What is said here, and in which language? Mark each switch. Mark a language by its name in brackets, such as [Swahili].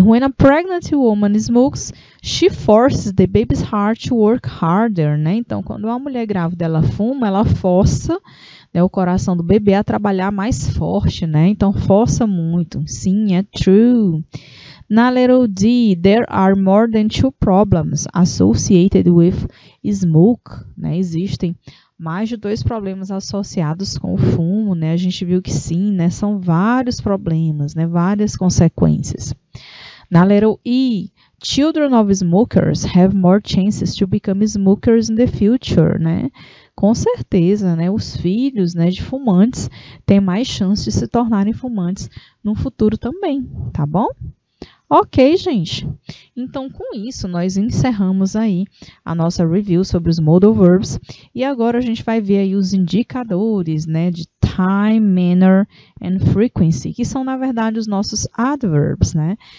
[English] When a pregnant woman smokes, she forces the baby's heart to work harder, né? [Portuguese] Então, quando uma mulher grávida ela fuma, ela força, né, o coração do bebê a trabalhar mais forte, né? Então, força muito. Sim, é true. Na letra D, [English] there are more than 2 problems associated with smoke, né? [Portuguese] Existem mais de 2 problemas associados com o fumo, né? A gente viu que sim, né? São vários problemas, né? Várias consequências. Na letra E, [English] children of smokers have more chances to become smokers in the future, né? [Portuguese] Com certeza, né? Os filhos, né, de fumantes têm mais chances de se tornarem fumantes no futuro também, tá bom? Ok, gente. Então, com isso, nós encerramos aí a nossa review sobre os modal verbs. E agora a gente vai ver aí os indicadores, né, de [English] time, manner and frequency, [Portuguese] que são, na verdade, os nossos adverbs, né?